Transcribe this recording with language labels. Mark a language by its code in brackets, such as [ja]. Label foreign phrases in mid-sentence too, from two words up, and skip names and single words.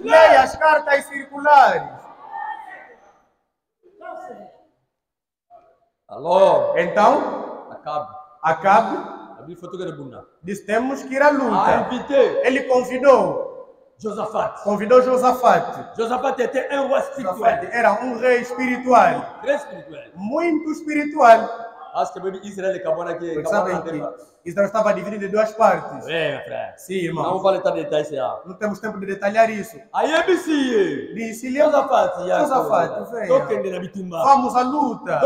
[pt] Leia as cartas circulares. Então, Acabe. Disse, temos que ir à luta. Ele convidou Josafat. Convidou Josafat. [fr] Josafat était un roi spirituel. [pt] Era um rei espiritual. [fr] Très spirituel. [pt] Muito espiritual. Acho que Israel sabem que Israel estava dividido em duas partes. É, frère. Sim, irmão. Não vou entrar em detalhes. Não temos tempo de detalhar isso. Aí é disse Josafat, venha. Vamos à luta.